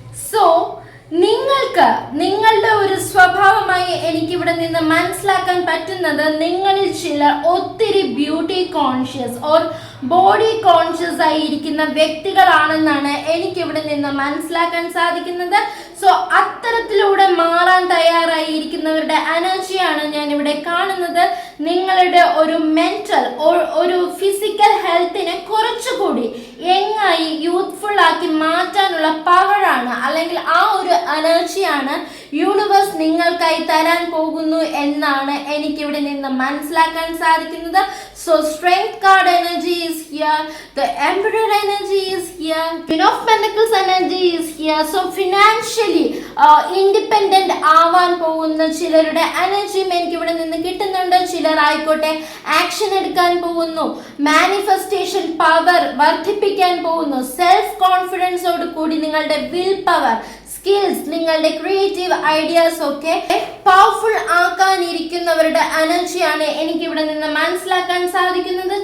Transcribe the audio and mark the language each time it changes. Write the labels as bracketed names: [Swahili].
[Malayalam] So നിങ്ങൾക്ക് നിങ്ങളുടെ ഒരു സ്വഭാവമായി എനിക്കിവിടെ നിന്ന് മനസ്സിലാക്കാൻ പറ്റുന്നത് നിങ്ങളിൽ ചിലർ ഒത്തിരി beauty conscious or body conscious ആയിരിക്കുന്ന വ്യക്തികളാണെന്നാണ് എനിക്കിവിടെ നിന്ന് മനസ്സിലാക്കാൻ സാധിക്കുന്നത്. സോ അത്തരത്തിലൂടെ മാറാൻ തയ്യാറായിരിക്കുന്നവരുടെ എനർജിയാണ് ഞാൻ ഇവിടെ കാണുന്നത്. നിങ്ങളുടെ ഒരു മെന്റൽ ഒരു ഫിസിക്കൽ ഹെൽത്തിനെ കുറച്ചുകൂടി യങ്ങായി യൂത്ത്ഫുൾ ആക്കി മാറ്റാനുള്ള പവറാണ് അല്ലെങ്കിൽ ആ ഒരു എനർജിയാണ് യൂണിവേഴ്സ് നിങ്ങൾക്കായി തരാൻ പോകുന്നു എന്നാണ് എനിക്കിവിടെ നിന്ന് മനസ്സിലാക്കാൻ സാധിക്കുന്നത്. [English] So strength card energy is here, the Emperor energy is here, Queen of Pentacles energy is here. [Malayalam] So financially independent ആവാൻ പോകുന്ന ചിലരുടെ എനർജിയും എനിക്കിവിടെ നിന്ന് കിട്ടുന്നുണ്ട്. ചിലരായിക്കോട്ടെ ആക്ഷൻ എടുക്കാൻ പോകുന്നു, മാനിഫെസ്റ്റേഷൻ പവർ വർദ്ധിപ്പിക്കാൻ പോകുന്നു, സെൽഫ് കോൺഫിഡൻസോട് കൂടി നിങ്ങളുടെ വിൽ പവർ, സ്കിൽസ്, നിങ്ങളുടെ ക്രിയേറ്റീവ് ഐഡിയാസ് ഒക്കെ പവർഫുൾ ആക്കാനിരിക്കുന്നവരുടെ എനർജിയാണ് എനിക്കിവിടെ നിന്ന് മനസ്സിലാക്കാൻ സാധിക്കുന്നത്.